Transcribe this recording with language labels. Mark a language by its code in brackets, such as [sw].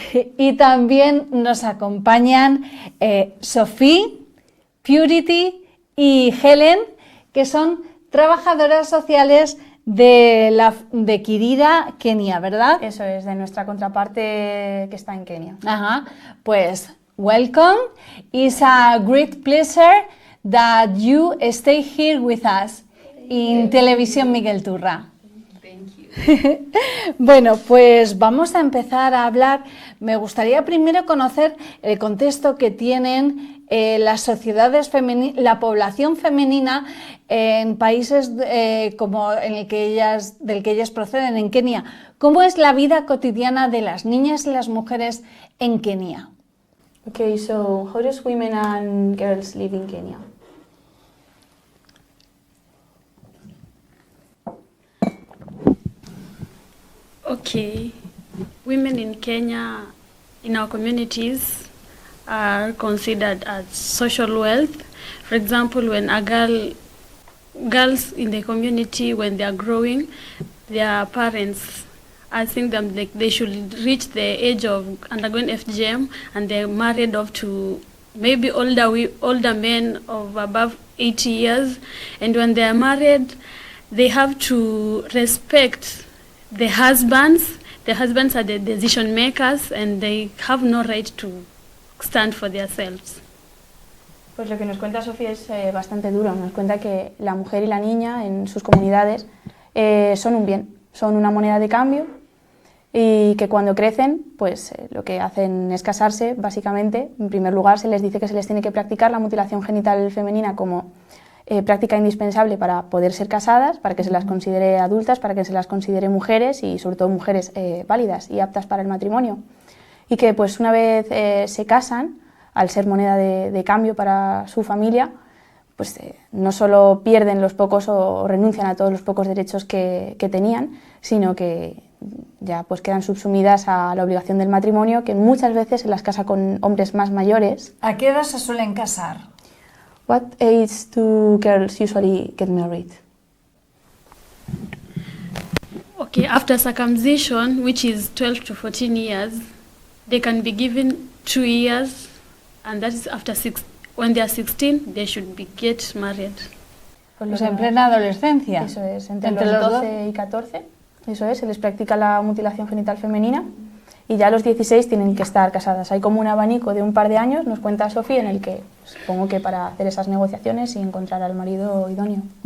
[es] Y también nos acompañan Sophie, Purity y Helen, que son trabajadoras sociales de Quirida, Kenia, ¿verdad? Eso es, de nuestra contraparte que está en Kenia. Ajá, pues welcome. [en] It's a great pleasure that you stay here with us in Televisión Miguel Turra. [es] Bueno, pues vamos a empezar a hablar. Me gustaría primero conocer el contexto que tienen las sociedades femeninas, la población femenina en países como del que ellas proceden, en Kenia. ¿Cómo es la vida cotidiana de las niñas y las mujeres en Kenia? [en] Okay, so how does women and girls live in Kenya? Okay, women in Kenya, in our communities, are considered as social wealth. For example, when girls in the community, when they are growing, their parents asking them like they should reach the age of undergoing FGM, and they're married off to maybe older men of above 80 years. And when they are married, they have to respect the husbands are the decision makers and they have no right to stand for themselves. [es] Pues lo que nos cuenta Sofía es bastante duro. Nos cuenta que la mujer y la niña en sus comunidades son un bien, son una moneda de cambio y que cuando crecen pues lo que hacen es casarse básicamente. En primer lugar se les dice que se les tiene que practicar la mutilación genital femenina como práctica indispensable para poder ser casadas, para que se las considere adultas, para que se las considere mujeres y sobre todo mujeres válidas y aptas para el matrimonio. Y que pues una vez se casan, al ser moneda de cambio para su familia, pues no solo pierden los pocos o renuncian a todos los pocos derechos que tenían, sino que ya pues quedan subsumidas a la obligación del matrimonio, que muchas veces se las casa con hombres más mayores. ¿A qué edad se suelen casar? [en] What age do girls usually get married? Okay, after circumcision, which is 12 to 14 years, they can be given 2 years, and that is after when they are 16, they should get married. [es] Pues en plena adolescencia. Eso es, entre los 12 y 14, eso es, se les practica la mutilación genital femenina. Y ya a los 16 tienen que estar casadas. Hay como un abanico de un par de años, nos cuenta Sofía, en el que supongo que para hacer esas negociaciones y encontrar al marido idóneo.